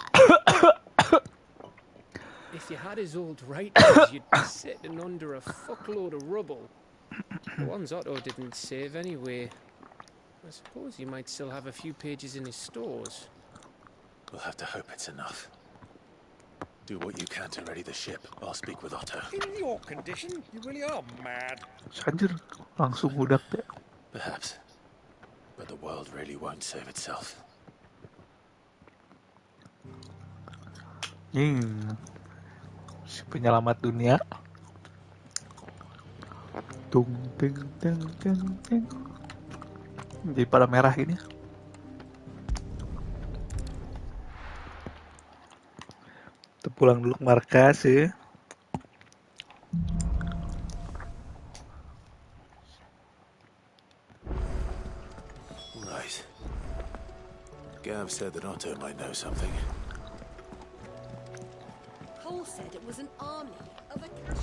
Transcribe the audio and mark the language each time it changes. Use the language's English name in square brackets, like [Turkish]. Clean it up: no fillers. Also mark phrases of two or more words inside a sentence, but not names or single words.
[English] If you had his old writings, you'd be sitting under a fuckload of rubble. The ones Otto didn't save anyway. I suppose he might still have a few pages in his stores. We'll have to hope it's enough. Do what you can to ready the ship. I'll speak with Otto. In your condition, you really are mad. [Indonesian] Anjir, langsung udak ya. [English] Perhaps. But the world really won't save itself. [Indonesian] Si penyelamat dunia. Tung ting ting ting ting. Jadi pada merah ini. Kita pulang dulu ke markas ya. [English] Right. Gav said that Otto might know something. Cole said it was an army of a cash.